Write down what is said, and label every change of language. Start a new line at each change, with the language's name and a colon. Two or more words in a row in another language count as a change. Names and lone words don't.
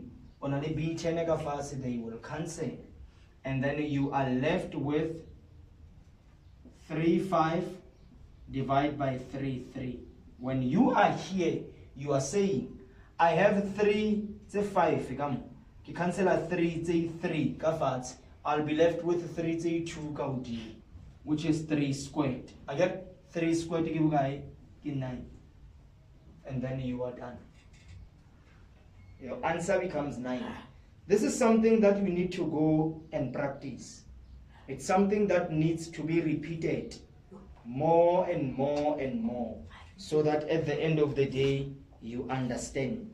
English: Only B10 ikafasi, they will cancel. And then you are left with 3,5 divided by 3,3. When you are here, you are saying, I have 3, say 5, you cancel a 3, say 3, I'll be left with 3, say 2, which is 3 squared. I get 3 squared
Southern Sotho: ke bokae? Ke 9.
English: And then you are done. Your answer becomes 9. This is something that we need to go and practice. It's something that needs to be repeated more and more and more, so that at the end of the day you understand.